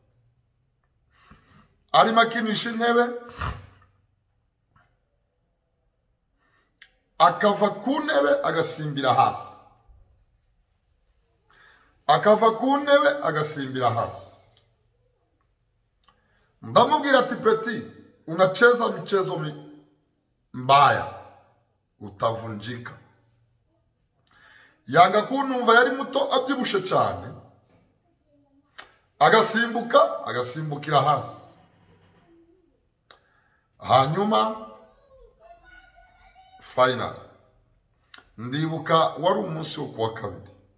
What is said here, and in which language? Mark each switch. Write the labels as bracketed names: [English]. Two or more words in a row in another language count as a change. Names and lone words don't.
[Kinyarwanda] Arimo akinisha intebe, akava ku ntebe agasimbira hasi. Akava ku ntebe agasimbira hasi. Ndamubwira ati, peti, [Swahili] unacheza michezo mbaya, utavunjika. [Kinyarwanda] Yanga kunumva, yari muto abyibushe cyane. Agasimbukira hasi. Hanyuma final, ndibuka wari umunsi wo kuwa kabiri.